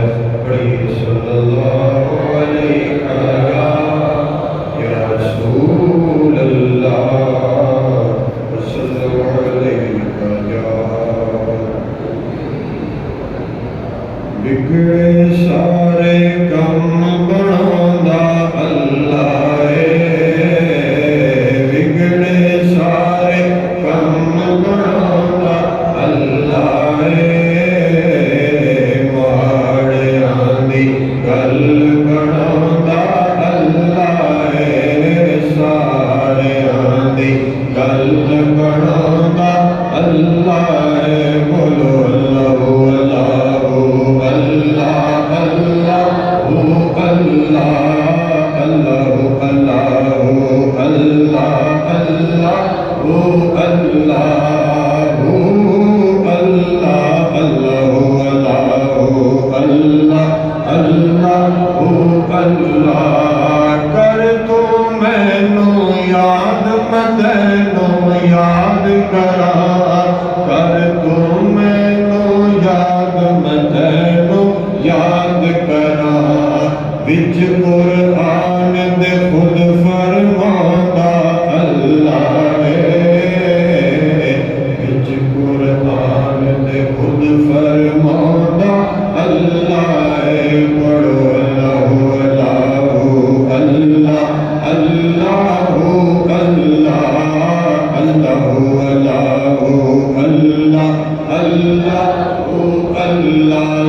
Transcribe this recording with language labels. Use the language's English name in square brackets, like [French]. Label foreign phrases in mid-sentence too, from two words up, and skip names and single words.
[Arabic] بڑی صلی اللہ علیہ یا رسول اللہ وسلم علیہ یا. [Punjabi] بگڑے سارے کم بناوندا اللہ بگڑے سارے کم بناوندا اللہ ماڑیاں دی گل بناوندا اللہ ساریاں دی گل بناوندا اللہ. بولو اللہ اللہ اللہ اللہ اللہ اللہ اللہ اللہ. کر تو مینوں یاد میں تینوں یاد کراں، کر تو مینوں یاد میں تینوں یاد کراں. وچ قرآن دے خود فرماندا اللہ وچ قرآن دے خود فرماندا اللہ. پڑھو اللہ اللہ اللہ اللہ اللہ اللہ اللہ اللہ.